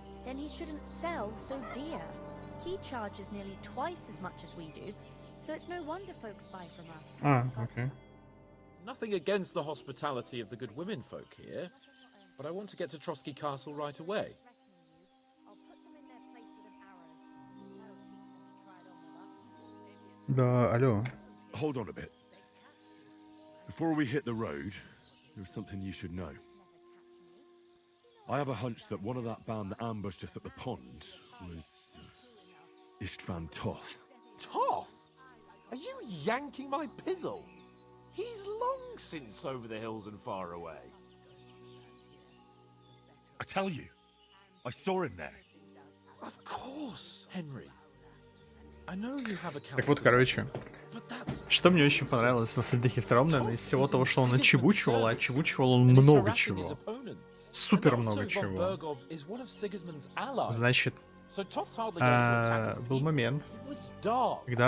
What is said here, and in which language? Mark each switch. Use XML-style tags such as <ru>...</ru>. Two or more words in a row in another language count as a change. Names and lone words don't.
<en>Then he shouldn't sell so dear. He charges nearly twice as much as we do, so it's no wonder folks buy from us. Ah, okay. Nothing against the hospitality of the good women folk here, but I want to get to Trotsky Castle right away.</en> <ru>Да, алло.</ru> <en>Hold on a bit. Before we hit the road, there's something you should know. I have a hunch that one of that band that ambushed us at the pond was Istvan Toth. Toth? Are you yanking my pizzle? He's long since over the hills and far away. I tell you, I saw him there. Of course, Henry. I know you have a</en> <ru>Так вот, короче, что мне очень понравилось во Фридрихе II, наверное, из всего того, что он отчебучивал, а отчебучивал он много чего. Супер много чего. Значит, был момент, когда...</ru>